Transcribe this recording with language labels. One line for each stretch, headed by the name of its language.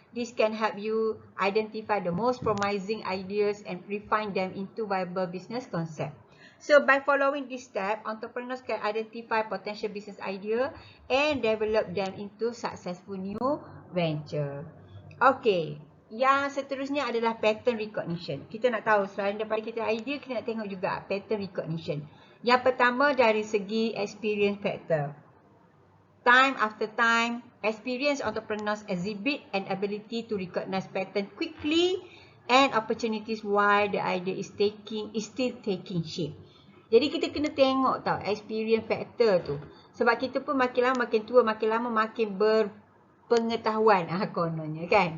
English: This can help you identify the most promising ideas and refine them into viable business concept. So by following this step, entrepreneurs can identify potential business idea and develop them into successful new venture.
Malay: Okay, yang seterusnya adalah pattern recognition. Kita nak tahu selain daripada kita idea, kita nak tengok juga pattern recognition. Yang pertama dari segi experience factor.
English: Time after time, experienced entrepreneurs exhibit an ability to recognize pattern quickly and opportunities while the idea is still taking shape.
Malay: Jadi kita kena tengok tau experience factor tu. Sebab kita pun makin lama makin tua, makin lama makin berpengetahuan kononnya kan.